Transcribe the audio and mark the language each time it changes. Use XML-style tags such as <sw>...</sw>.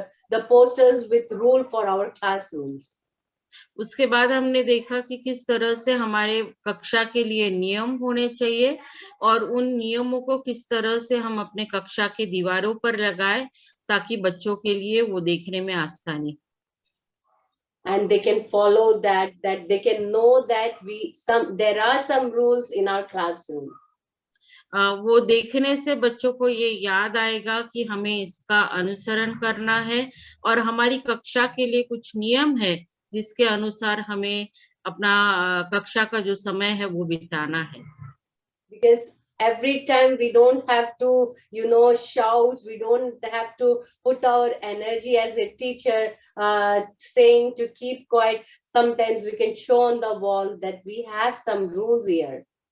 <en>The posters with rule for our classrooms.</en> <hi>उसके बाद हमने देखा कि किस तरह से हमारे कक्षा के लिए नियम होने चाहिए और उन नियमों को किस तरह से हम अपने कक्षा के दीवारों पर लगाएं ताकि बच्चों के लिए वो देखने में आसानी।</hi> <en>And they can follow that they can know that there are some rules in our classroom.</en> <hi>वो देखने से बच्चों को ये याद आएगा कि हमें इसका अनुसरण करना है और हमारी कक्षा के लिए कुछ नियम है जिसके अनुसार हमें अपना कक्षा का जो समय है वो बिताना है।</hi> <en>Because every time we don't have to, shout, we don't have to put our energy as a teacher saying to keep quiet. Sometimes we can show on the wall that we have some rules here.</en>